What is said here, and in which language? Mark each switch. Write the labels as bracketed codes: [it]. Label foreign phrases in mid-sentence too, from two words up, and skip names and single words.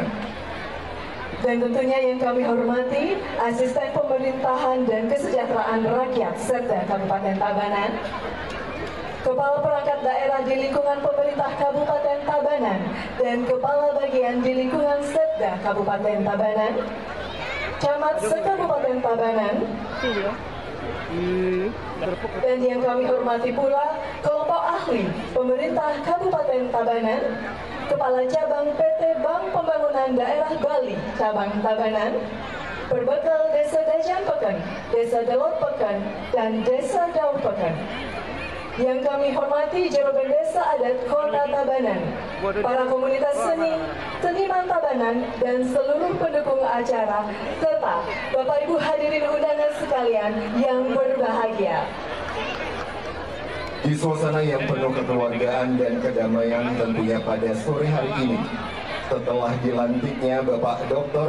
[id] Dan tentunya yang kami hormati, Asisten Pemerintahan dan Kesejahteraan Rakyat serta Kabupaten Tabanan, Kepala Perangkat Daerah di lingkungan Pemerintah Kabupaten Tabanan, dan Kepala Bagian di lingkungan Setda Kabupaten Tabanan, Camat se-Kabupaten Tabanan, dan yang kami hormati pula kelompok ahli pemerintah Kabupaten Tabanan, Kepala Cabang PT Bank Pembangunan Daerah Bali Cabang Tabanan, Perbekal Desa Dajan Peken, Desa Delot Peken, dan Desa Daur Peken. Yang kami hormati Jorogen Desa Adat Kota Tabanan, para komunitas seni, seniman Tabanan, dan seluruh pendukung acara, serta Bapak Ibu hadirin undangan sekalian yang berbahagia. Di suasana yang penuh kekeluargaan dan kedamaian tentunya pada sore hari ini, setelah dilantiknya Bapak Dr.